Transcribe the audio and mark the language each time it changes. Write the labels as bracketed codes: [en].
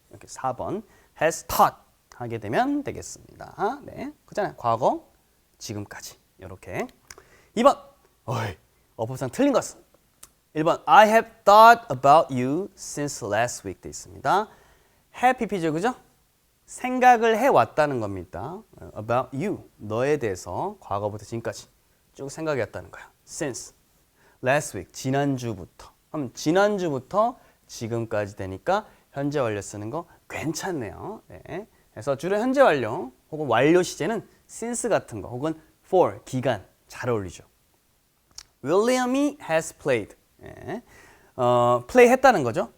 [ko] 이렇게 4번 [en] has taught [ko] 하게 되면 되겠습니다. 네, 그잖아요. 과거, 지금까지 이렇게. 2번, 어법상 틀린 것은 1번 [en] I have thought about you since last week [ko] 돼 있습니다. have pp죠, 그죠? 생각을 해왔다는 겁니다. [en] About you, [ko] 너에 대해서 과거부터 지금까지 쭉 생각해 왔다는 거야. [en] Since last week, [ko] 지난주부터. 그럼 지난주부터 지금까지 되니까 현재 완료 쓰는 거 괜찮네요. 네. 그래서 주로 현재 완료 혹은 완료 시제는 since 같은 거 혹은 for, 기간 잘 어울리죠. William이 [en] has played. [ko] 네. play 했다는 거죠.